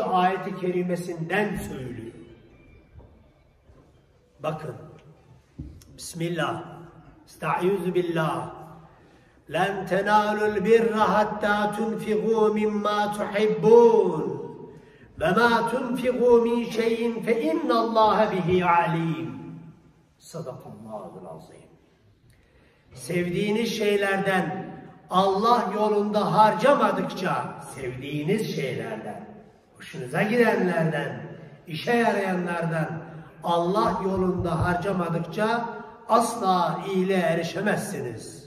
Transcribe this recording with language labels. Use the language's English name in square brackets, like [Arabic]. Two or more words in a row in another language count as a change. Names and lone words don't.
[Turkish] ayet-i kerimesinden söylüyor. Bakın. Bismillah. [Arabic] أستعيذ بالله. لن تنالوا البر حتى تنفقوا مما تحبون. وما تنفقوا من شيء فإن الله به عليم. صدق الله العظيم. [Turkish] Sevdiğiniz şeylerden, Allah yolunda harcamadıkça, sevdiğiniz şeylerden, hoşunuza gidenlerden, işe yarayanlardan Allah yolunda harcamadıkça asla iyiliğe erişemezsiniz.